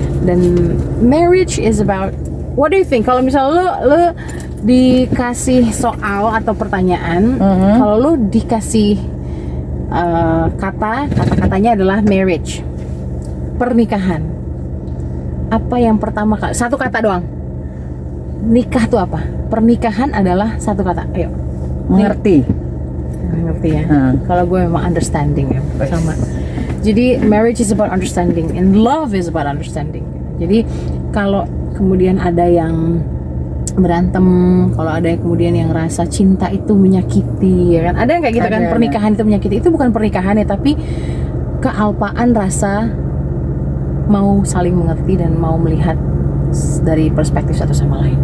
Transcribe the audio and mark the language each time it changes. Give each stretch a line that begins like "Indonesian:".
English: Dan marriage is about, what do you think?
Indonesian: Kalau misalnya lo dikasih soal atau pertanyaan, kalau lo dikasih kata-katanya adalah marriage, pernikahan, apa yang pertama kali, satu kata doang, nikah tuh apa? Pernikahan adalah satu kata. Ayo. Mengerti ya. Kalau gue memang understanding ya sama.
English: Jadi marriage is about understanding and love is about understanding.
Indonesian: Jadi kalau kemudian ada yang berantem, kalau ada yang kemudian yang rasa cinta itu menyakiti, ya kan? Ada yang kayak gitu kan, pernikahan itu menyakiti. Itu bukan pernikahan ya, tapi kealpaan rasa mau saling mengerti dan mau melihat dari perspektif satu sama lain.